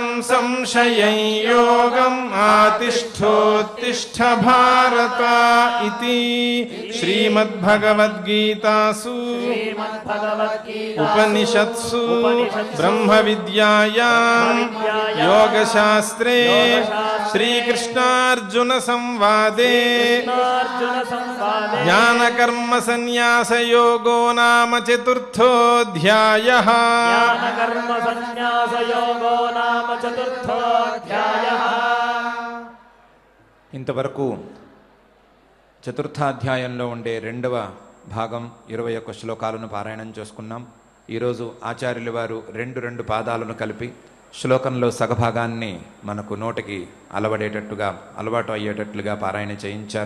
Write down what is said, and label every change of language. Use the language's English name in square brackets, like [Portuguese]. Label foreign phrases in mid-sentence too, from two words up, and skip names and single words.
[Sanskrit] संशयं योगम् आतिष्ठोत्तिष्ठ भारत इति श्रीमद्भगवद्गीतासु उपनिषत्सु ब्रह्मविद्यायां योगशास्त्रे श्रीकृष्णार्जुनसंवादे ज्ञानकर्मसन्न्यासयोगो नाम चतुर्थोऽध्यायः [Telugu] ఇంతవరకు చతుర్థాధ్యాయంలో ఉండే రెండవ భాగం 21 శ్లోకాలను పారాయణం చేసుకున్నాం. ఈరోజు ఆచార్యుల వారు రెండు పాదాలను కలిపి శ్లోకంలో సగభాగాన్ని మనకు నోటికి అలవాటు అయ్యేటట్లుగా పారాయణ చేయించారు.